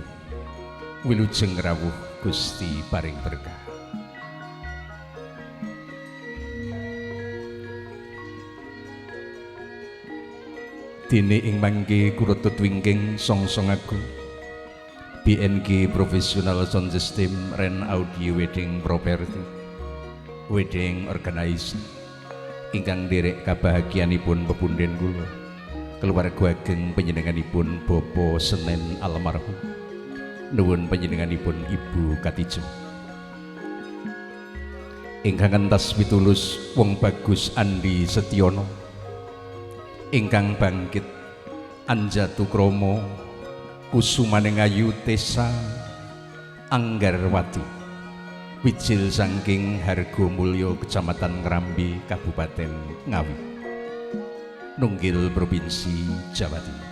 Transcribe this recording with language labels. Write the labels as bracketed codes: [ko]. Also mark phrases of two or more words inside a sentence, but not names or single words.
[jv] Wilujeng rawuh Gusti paring berkah. Dene ing mangke kurutut wingking song-song agung BNG Professional Sound System Ren Audio Wedding Property Wedding Organizer ingkang nderek kabahagiaanipun pepunden kula keluarga ageng panjenenganipun Bapa Senen almarhum, nuwun panjenenganipun Ibu Katijem ingkang entas pitulus wong bagus Andi Setyono ingkang bangkit Anjatu Kromo Kusumaning Ayu Tesa Anggarwati Wijil saking Hargo Mulyo Kecamatan Ngrambi Kabupaten Ngawi Nunggil Provinsi Jawa Timur.